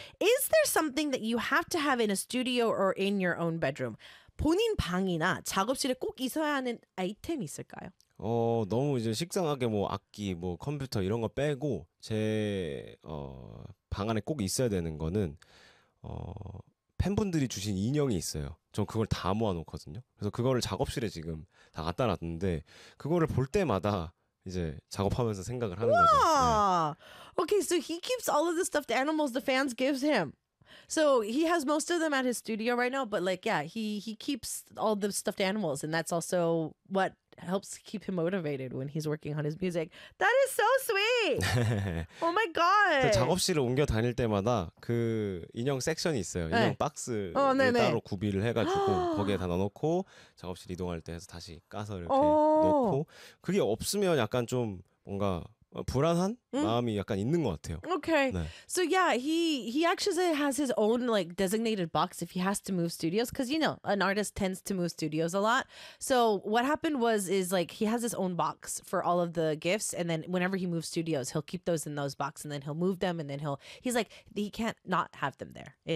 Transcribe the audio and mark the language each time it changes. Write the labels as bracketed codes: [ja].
[en] Is there something that you have to have in a studio or in your own bedroom? [ko] 본인 방이나 작업실에 꼭 있어야 하는 아이템이 있을까요? 너무 이제 식상하게 뭐 악기, 뭐 컴퓨터 이런 거 빼고 제 방 안에 꼭 있어야 되는 거는 팬분들이 주신 인형이 있어요. 전 그걸 다 모아놓거든요. 그래서 그거를 작업실에 지금 다 갖다 놨는데 그거를 볼 때마다 이제 작업하면서 생각을 하는 [en] wow. [ko] 거죠. 네. [en] Okay, so he keeps all of the stuff the animals the fans gives him. So he has most of them at his studio right now, but like, yeah, he keeps all the stuffed animals, and that's also what helps keep him motivated when he's working on his music. That is so sweet. Oh my god. [ko] 작업실을 옮겨 다닐 때마다 그 인형 섹션이 있어요. 네. 인형 박스를 따로 구비를 해가지고 거기에 다 넣어놓고 작업실 이동할 때 해서 다시 까서 이렇게 넣고 그게 없으면 약간 좀 뭔가 불안한 마음이 약간 있는 것 같아요. Okay. 네. [en] So yeah, he actually has his own like designated box if he has to move studios because you know an artist tends to move studios a lot. So what happened was is like he has his own box for all of the gifts, and then whenever he moves studios, he'll keep those in those box, and then he'll move them, and then he's like he can't not have them there.